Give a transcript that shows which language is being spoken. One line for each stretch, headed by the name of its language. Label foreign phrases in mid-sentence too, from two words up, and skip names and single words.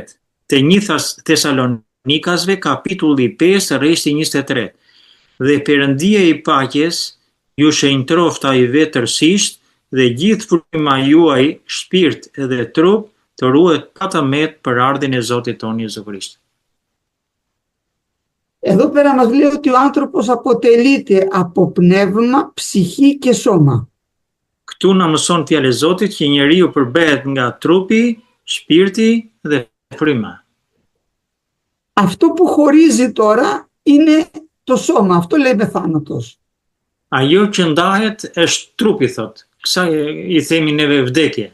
Albanian: Te një Thesalonikasve, kapitulli 5, rreshti 23. Dhe Perëndia i paqes ju shenjtroftaj vetërsisht dhe gjithë fryma juaj, shpirt dhe trup, të ruhet patëmet për ardhin e Zotit tonë Jezu Krisht.
Greek: Εδώ πέρα μας λέει ότι ο άνθρωπος αποτελείται από πνεύμα, ψυχή και σώμα.
Albanian: Këtu na mëson fjalë e Zotit që njeriu përbehet nga trupi, shpirti dhe fryma.
Greek: Αυτό που χωρίζει τώρα είναι το σώμα. Αυτό λέμε θάνατος.
Albanian: Ajo që ndahet është trupi, thot. Kësaj i themi neve vdekje.